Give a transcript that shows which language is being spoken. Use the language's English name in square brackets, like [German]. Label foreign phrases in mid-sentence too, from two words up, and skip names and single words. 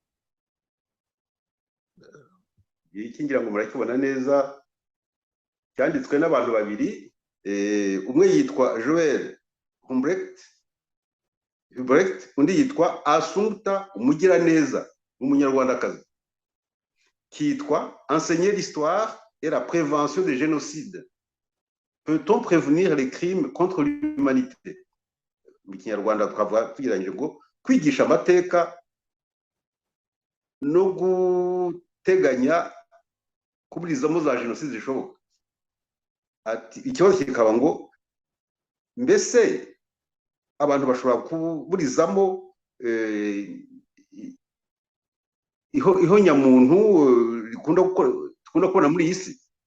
[Kinyarwanda] iki ngira ngo murakibona neza. Cyanditswe n'abantu babiri, umwe yitwa Joel Humbrecht, undi yitwa Assumpta Umugiraneza, umunyarwandakazi. Kitwa Enseigner l'histoire et la prévention des génocides. [French] Peut-on prévenir les crimes contre l'humanité? [Kinyarwanda] Mu kinyarwanda twavuga tugiranye ngo kwigisha amateka no guteganya kuburizamo za jenoside zishoboka. Ati ikibazo kikaba ngo mbese abantu bashobora kuburizamo ihonyamuntu dukunda kubona muri iyi si.